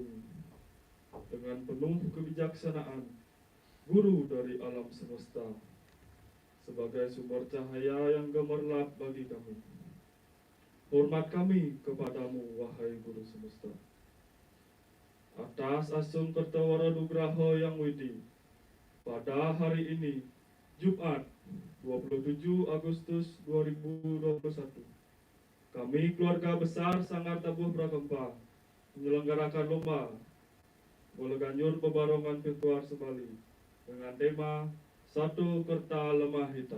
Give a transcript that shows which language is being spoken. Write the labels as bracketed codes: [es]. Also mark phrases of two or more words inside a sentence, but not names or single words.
[id] Dengan penuh kebijaksanaan, Guru dari alam semesta, sebagai sumber cahaya yang gemerlap bagi kami. Hormat kami kepadamu, wahai Guru semesta. Atas asung kertawara nugraha yang widi, pada hari ini, Jumat 27 Agustus 2021, kami keluarga besar Sanggar Prakempha menyelenggarakan Lomba Balaganjur Bebarongan virtual Sebali dengan tema Satu Kerta Lemah Hita.